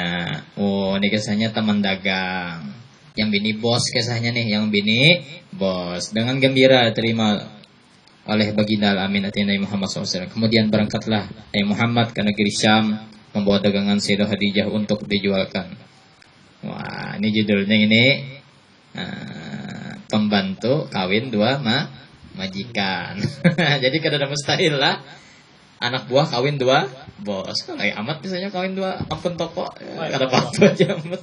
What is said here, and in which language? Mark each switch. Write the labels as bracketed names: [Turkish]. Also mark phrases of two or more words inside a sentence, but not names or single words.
[Indonesian] Oh, ini kisahnya teman dagang. Yang bini bos kisahnya nih, yang bini bos. Dengan gembira terima oleh baginda Al-Amin artinya Nabi Muhammad SAW. Kemudian berangkatlah Nabi Muhammad ke negeri Syam. Membawa dagangan Sayyidah Khadijah untuk dijualkan. Wah, ini judulnya ini pembantu kawin 2 majikan. [Banjar] Jadi kada ada mustahil lah anak buah kawin 2 bos. Kalau amat misalnya kawin 2 ampun toko kada apa-apa aja amat.